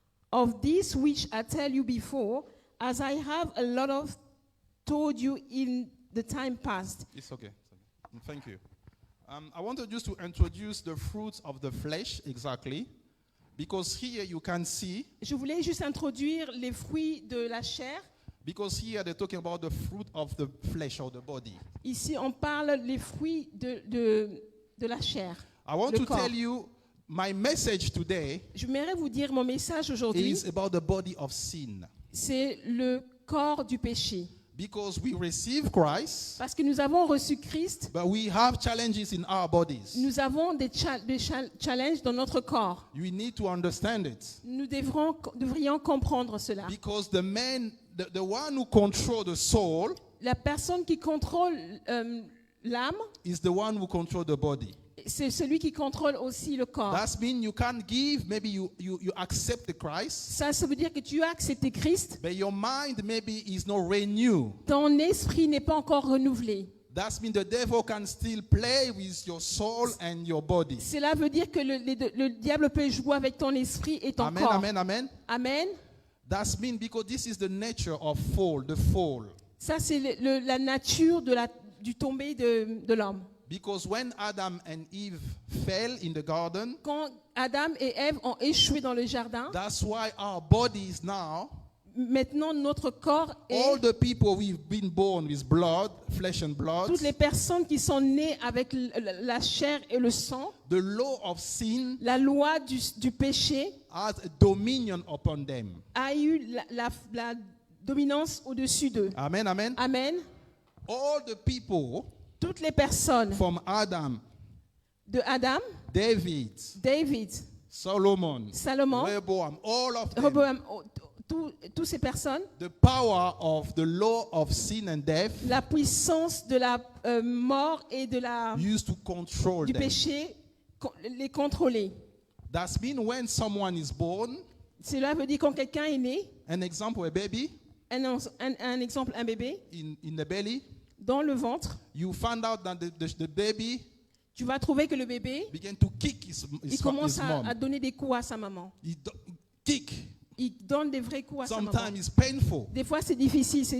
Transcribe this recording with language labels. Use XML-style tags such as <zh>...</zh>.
<en>Of this which I tell you before, as I have a lot of told you in the time past. It's okay. Thank you. I wanted just to introduce the fruits of the flesh exactly, because here you can see,</en> <fr>Je voulais juste introduire les fruits de la chair.</fr> <en>because here they're talking about the fruit of the flesh or the body.</en> <fr>Ici, on parle les fruits de la chair.</fr> <en>I want</en> <fr>Le</fr> <en>to</en> <fr>corps.</fr> <en>tell you, my message today</en> <fr>J'aimerais vous dire mon message aujourd'hui,</fr> <en>is about the body of sin.</en> <fr>c'est le corps du péché.</fr> <en>Because we receive Christ,</en> <fr>Parce que nous avons reçu Christ,</fr> <en>but we have challenges in our bodies.</en> <fr>nous avons des challenges dans notre corps.</fr> <en>You need to understand it.</en> <fr>Nous devrions comprendre cela.</fr> <en>Because the one who controls the soul</en> <fr>La personne qui contrôle l'âme,</fr> <en>is the one who controls the body.</en> <fr>c'est celui qui contrôle aussi le corps.</fr> <en>That's mean you can't give, maybe you accept the Christ,</en> <fr>Ça veut dire que tu as accepté Christ,</fr> <en>but your mind maybe is not renewed.</en> <fr>ton esprit n'est pas encore renouvelé.</fr> <en>That's mean the devil can still play with your soul and your body.</en> <fr>Cela veut dire que le diable peut jouer avec ton esprit et ton Amen, corps. amen, amen. Amen.</fr> <en>That's mean because this is the nature of fall, the fall.</en> <fr>Ça, c'est la nature du tombé de l'homme.</fr> <en>Because when Adam and Eve fell in the garden,</en> <fr>Quand Adam et Ève ont échoué dans le jardin,</fr> <en>that's why our bodies now,</en> <fr>maintenant notre corps</fr> <en>all</en> <fr>est...</fr> <en>the people we've been born with blood, flesh and blood,</en> <fr>Toutes les personnes qui sont nées avec la chair et le sang,</fr> <en>the law of sin</en> <fr>la loi du péché</fr> <en>has a dominion upon them.</en> <fr>a eu la dominance au-dessus d'eux. Amen, amen. Amen.</fr> <en>All the people</en> <fr>Toutes les personnes</fr> <en>from Adam,</en> <fr>de Adam,</fr> <en>David,</en> <fr>David,</fr> <en>Solomon,</en> <fr>Salomon,</fr> <en>Rehoboam, all of them,</en> <fr>Rehoboam, toutes ces personnes,</fr> <en>the power of the law of sin and death</en> <fr>la puissance de la mort et</fr> <en>used to control</en> <fr>du</fr> <en>them.</en> <fr>péché, les contrôler.</fr> <en>That's mean when someone is born,</en> <fr>Cela veut dire quand quelqu'un est né,</fr> <en>an example, a baby</en> <fr>un exemple, un bébé,</fr> <en>in the belly,</en> <fr>dans le ventre,</fr> <en>you find out that the baby</en> <fr>tu vas trouver que le bébé,</fr> <en>began to kick</en> <fr>il commence</fr> <en>mom.</en> <fr>à donner des coups à sa maman.</fr> <en>Kick.</en> <fr>Il donne des vrais coups à sa maman.</fr> <en>Sometimes it's painful.</en> <fr>Des fois, c'est difficile, c'est</fr>